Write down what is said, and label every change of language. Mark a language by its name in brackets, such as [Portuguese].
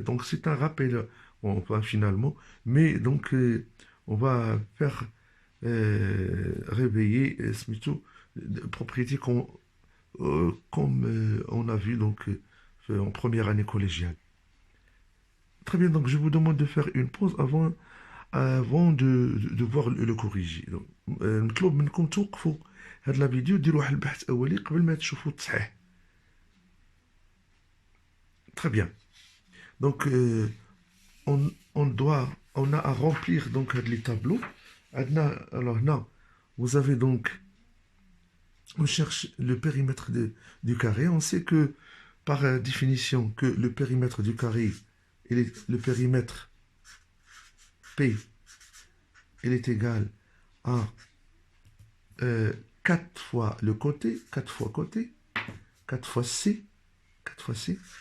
[French] Donc c'est un rappel, enfin, finalement, mais donc on va faire réveiller plutôt propriété comme on a vu donc en première année collégiale. Très bien, donc je vous demande de faire une pause avant de voir le corriger. [Arabic] Donc, نطلب منكم توقفوا هاد لا فيديو ديروا واحد البحث أولي قبل ما تشوفوا التصحيح. [French] Très bien. Donc, on a à remplir donc les tableaux. Alors là, vous avez donc, on cherche le périmètre du carré. On sait que par définition que le périmètre du carré, le périmètre P, il est égal à 4 fois le côté, 4 fois côté, 4 fois C, 4 fois C.